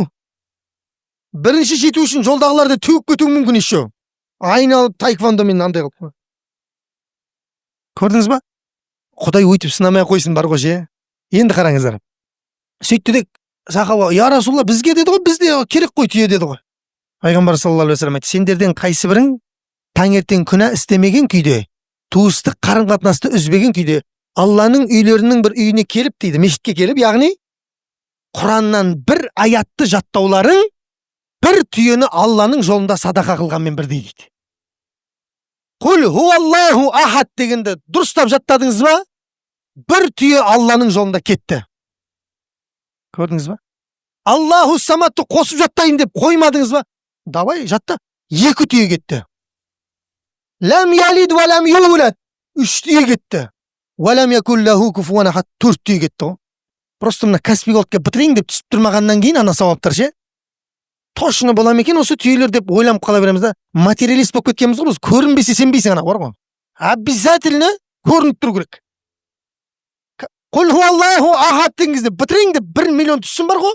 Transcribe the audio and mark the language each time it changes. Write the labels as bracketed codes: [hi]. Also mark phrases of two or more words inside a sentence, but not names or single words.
[kk] Бірінші жету үшін жолдағыларды төгіп кетуі мүмкін еще. Айналып таеквондомен андай қылып. Көрдіңіз ба? Құдай өйтіп сынамай қойсын бар ғой же. Енді қараңыздар. Сөйтті де сахаба, [ar] يا رسول الله, [kk] бізге деді ғой, бізде керек қой түйе деді ғой. Пайғамбар [ar] صلى الله عليه وسلم [kk] айтты, сендерден қайсы бірің таңертең күнә істемеген күйде, туыстық қарым-қатынасты үзбеген күйде, Алланың үйлерінің бір үйіне келіп дейді, мешітке келіп, яғни Құраннан бір аятты жаттауларың бір түйені Алланың жолында садақа қылғанмен бірдей дейді. [ar] قل هو الله أحد [kk] дегенді дұрыстап жаттадыңыз ба? Бір түйе Алланың жолында кетті. Көрдіңіз ба? [ar] الله الصمد [kk] қосып жаттайын деп қоймадыңыз ба? Давай жатта. 2 түйе кетті. [ar] لم يلد ولم يولد. [kk] 3 түйе кетті. [ar] ولم يكن له كفوا أحد. [kk] 4 түйе кетті. Просто мына кәсіби қылыққа бітірейін деп түсіп тұрмағаннан кейін ана сауаптар ше. Точно бола ма екен осы түйелер деп ойланып қала береміз да. Материалист болып кеткенбіз ғой біз. Көрінбесе сенбейсің ана, бар ғой. Обязательно көрініп тұру керек. [ar] قل هو الله أحد [kk] дегенде бітірейін деп 1 миллион түссін бар ғой.